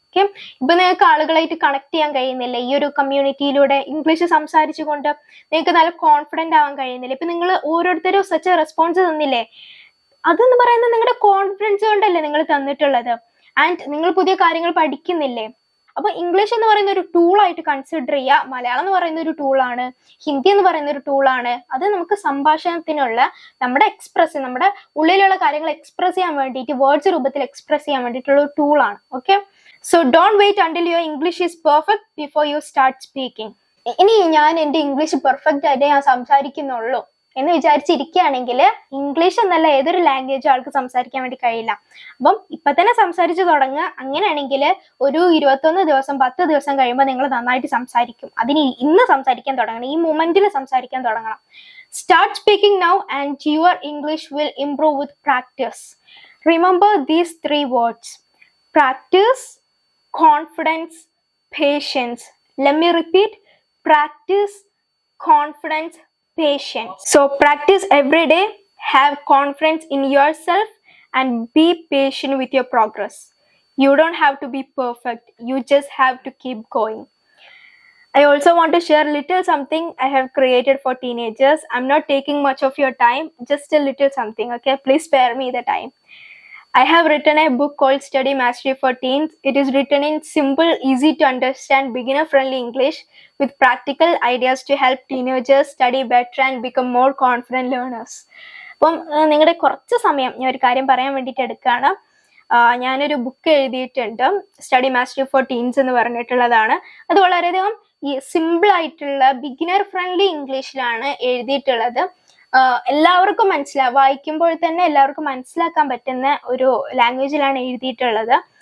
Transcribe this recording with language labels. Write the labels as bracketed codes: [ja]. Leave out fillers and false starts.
[ml] Okay, ഇപ്പൊ നിങ്ങൾക്ക് ആളുകളായിട്ട് കണക്ട് ചെയ്യാൻ കഴിയുന്നില്ല ഈ ഒരു കമ്മ്യൂണിറ്റിയിലൂടെ, ഇംഗ്ലീഷ് സംസാരിച്ചുകൊണ്ട് നിങ്ങൾക്ക് നല്ല കോൺഫിഡന്റ് ആവാൻ കഴിയുന്നില്ല. ഇപ്പൊ നിങ്ങൾ ഓരോരുത്തരും സച്ച് റെസ്പോൺസ് തന്നില്ലേ, അതെന്ന് പറയുന്നത് നിങ്ങളുടെ കോൺഫിഡൻസ് കൊണ്ടല്ലേ നിങ്ങൾ തന്നിട്ടുള്ളത്. ആൻഡ് നിങ്ങൾ പുതിയ കാര്യങ്ങൾ പഠിക്കുന്നില്ലേ. അപ്പൊ ഇംഗ്ലീഷ് എന്ന് പറയുന്ന ഒരു ടൂളായിട്ട് കൺസിഡർ ചെയ്യുക. മലയാളം എന്ന് പറയുന്ന ഒരു ടൂളാണ്, ഹിന്ദി എന്ന് പറയുന്ന ഒരു ടൂളാണ്. അത് നമുക്ക് സംഭാഷണത്തിനുള്ള നമ്മുടെ ഉള്ളിലുള്ള കാര്യങ്ങൾ എക്സ്പ്രസ് ചെയ്യാൻ വേണ്ടിയിട്ട്, വേർഡ്സ് രൂപത്തിൽ എക്സ്പ്രസ് ചെയ്യാൻ വേണ്ടിയിട്ടുള്ള ഒരു ടൂളാണ്. [en] Okay, so don't wait until your English is perfect before you start speaking. [ml] ഇനി ഞാൻ എൻ്റെ ഇംഗ്ലീഷ് പെർഫെക്റ്റ് ആയിട്ട് ഞാൻ സംസാരിക്കുന്നുള്ളൂ എന്ന് വിചാരിച്ചിരിക്കുകയാണെങ്കിൽ ഇംഗ്ലീഷ് എന്നല്ല ഏതൊരു ലാംഗ്വേജും ആൾക്ക് സംസാരിക്കാൻ വേണ്ടി കഴിയില്ല. അപ്പം ഇപ്പൊ തന്നെ സംസാരിച്ചു തുടങ്ങുക. അങ്ങനെയാണെങ്കിൽ ഒരു 21 ദിവസം 10 ദിവസം കഴിയുമ്പോൾ നിങ്ങൾ നന്നായിട്ട് സംസാരിക്കും. അതിന് ഇന്ന് സംസാരിക്കാൻ തുടങ്ങണം, ഈ മൊമെന്റിൽ സംസാരിക്കാൻ തുടങ്ങണം. [en] Start speaking now and your English will improve with practice. Remember these 3 words: practice, confidence, patience. Let me repeat: practice, confidence, patience. So practice every day, have confidence in yourself and be patient with your progress. You don't have to be perfect, you just have to keep going. I also want to share little something I have created for teenagers. I'm not taking much of your time, just a little something. Okay, please spare me the time. I have written a book called Study Mastery for Teens. It is written in simple, easy to understand, beginner-friendly English with practical ideas to help teenagers study better and become more confident learners. [ml] അപ്പം നിങ്ങളുടെ കുറച്ച് സമയം ഞാൻ ഒരു കാര്യം പറയാൻ വേണ്ടിയിട്ട് എടുക്കുകയാണ്. ഞാനൊരു ബുക്ക് എഴുതിയിട്ടുണ്ട്, സ്റ്റഡി മാസ്റ്ററി ഫോർ ടീൻസ് എന്ന് പറഞ്ഞിട്ടുള്ളതാണ്. അത് വളരെയധികം ഈ സിമ്പിൾ ആയിട്ടുള്ള ബിഗിനർ ഫ്രണ്ട്ലി ഇംഗ്ലീഷിലാണ് എഴുതിയിട്ടുള്ളത്. എല്ലാവർക്കും വായിക്കുമ്പോൾ തന്നെ എല്ലാവർക്കും മനസ്സിലാക്കാൻ പറ്റുന്ന ഒരു ലാംഗ്വേജിലാണ് എഴുതിയിട്ടുള്ളത്.